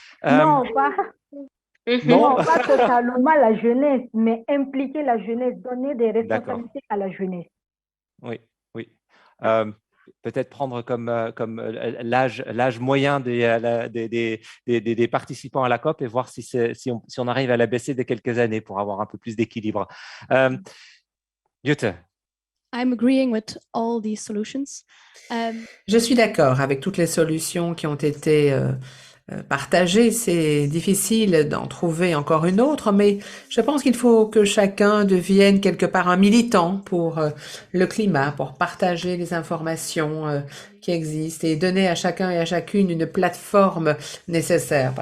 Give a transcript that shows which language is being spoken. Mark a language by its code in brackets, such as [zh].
[fr] Non, pas totalement la jeunesse, mais impliquer la jeunesse, donner des responsabilités à la jeunesse. Oui. Peut-être prendre comme l'âge moyen des participants à la COP et voir si on arrive à la baisser de quelques années pour avoir un peu plus d'équilibre. Jutta. [en] I'm agreeing with all these solutions. [fr] Je suis d'accord avec toutes les solutions qui ont été partagées. C'est difficile d'en trouver encore une autre, mais je pense qu'il faut que chacun devienne quelque part un militant pour le climat, pour partager les informations qui existent et donner à chacun et à chacune une plateforme nécessaire.